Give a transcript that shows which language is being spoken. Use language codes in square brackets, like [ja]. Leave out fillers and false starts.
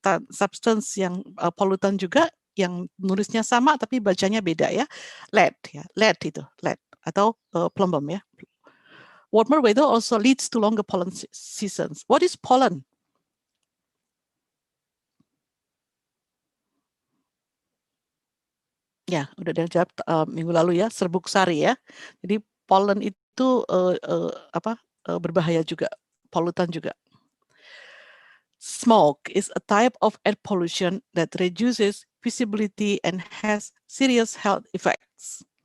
[id] substance yang polutan juga yang nulisnya sama tapi bacanya beda ya. Lead ya, lead itu, lead atau plumbum ya. [en] Warmer weather also leads to longer pollen seasons. What is pollen? [id] Ya, udah dijawab minggu lalu ya, serbuk sari ya. Jadi pollen itu berbahaya juga, polutan juga. [en] Smog is a type of air pollution that reduces visibility and has serious health effects.